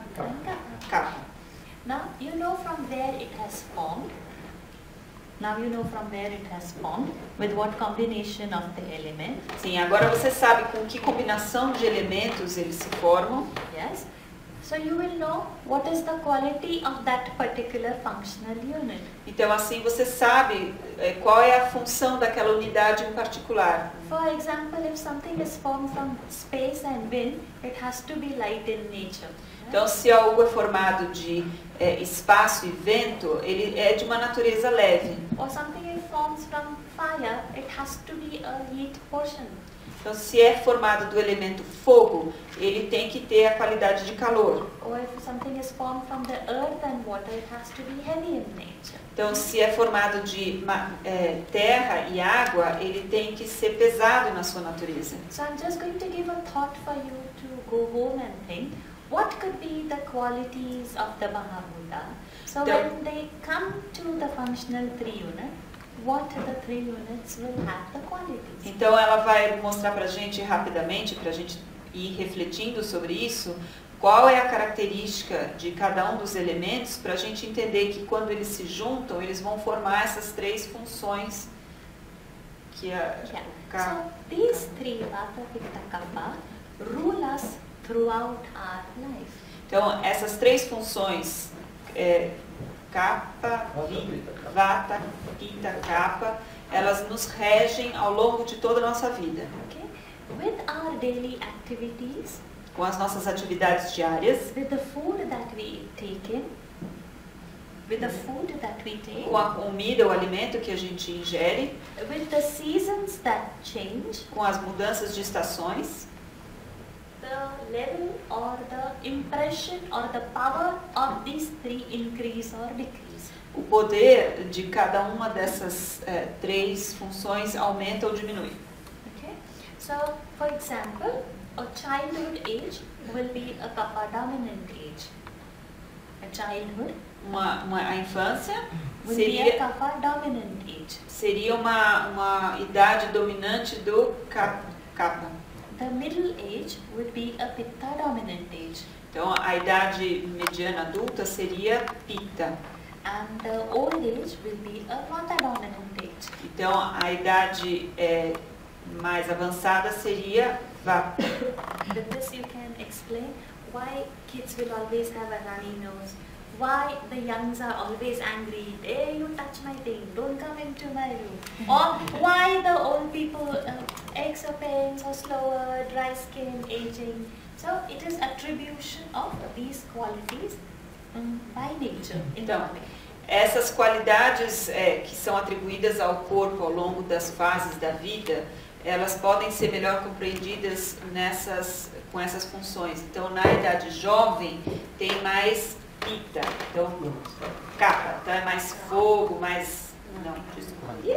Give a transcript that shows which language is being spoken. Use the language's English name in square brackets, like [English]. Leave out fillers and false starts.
[English] And Kapha. Kapha. Now you know from where it has formed. Now you know from where it has formed, with what combination of the element. [Portuguese] Sim, agora você sabe com que combinação de elementos eles se formam. [English] Yes. So you will know what is the quality of that particular functional unit. [Portuguese] Então assim você sabe qual é a função daquela unidade em particular. [English] For example, if something is formed from space and wind, it has to be light in nature. [Portuguese] Então se algo é formado de espaço e vento, ele é de uma natureza leve. [English] Or something it forms from fire, it has to be a heat portion. [Portuguese] Então se é formado do elemento fogo, ele tem que ter a qualidade de calor. [English] Or if something is formed from the earth and water, it has to be heavy in nature. [Portuguese] Então se é formado de terra e água, ele tem que ser pesado na sua natureza. [English] So I'm just going to give a thought for you to go home and think, what could be the qualities of the Mahabhuta? So when they come to the functional 3 unit, what the 3 units will have the qualities? [Portuguese] Então ela vai mostrar para a gente rapidamente, para a gente ir refletindo sobre isso, qual é a característica de cada um dos elementos, para a gente entender que quando eles se juntam, eles vão formar essas 3 funções que [English] So these 3 Vata, Pitta, Kapha rule us throughout our life. [Portuguese] Então essas 3 funções, Kapha, Vata, Pitta, Kapha, elas nos regem ao longo de toda a nossa vida. [English] Okay? With our daily activities, [Portuguese] Com as nossas atividades diárias, [English] with the food that we take in, with the food that we take, [Portuguese] com a comida, o alimento que a gente ingere, [English] with the seasons that change, [Portuguese] com as mudanças de estações, [English] the level or the impression or the power of these 3 increase or decrease. [Portuguese] o poder de cada uma dessas 3 funções aumenta ou diminui. [English] Okay? So, for example, a childhood age will be a Kapha dominant age. A childhood [Portuguese] A infância [English] will be a [Portuguese] seria, [English] Kapha dominant age. [Portuguese] seria uma idade dominante do Kapha. [English] The middle age would be a Pitta dominant age. [Portuguese] Então a idade mediana adulta seria Pitta. [English] And the old age will be a Vata dominant age. [Portuguese] Então a idade mais avançada seria Vata. [English] With this you can explain why kids will always have a runny nose, why the youngs are always angry, hey you touch my thing, don't come into my room, or why the old people aches or pains or slower, dry skin, aging. So it is attribution of these qualities by nature in the [Portuguese] Então, [English] body. [Portuguese] essas qualidades que são atribuídas ao corpo ao longo das fases da vida, elas podem ser melhor compreendidas com essas funções. Então, na idade jovem, tem mais Pitta, então Kapha, então é mais fogo, mais... Não, desculpa.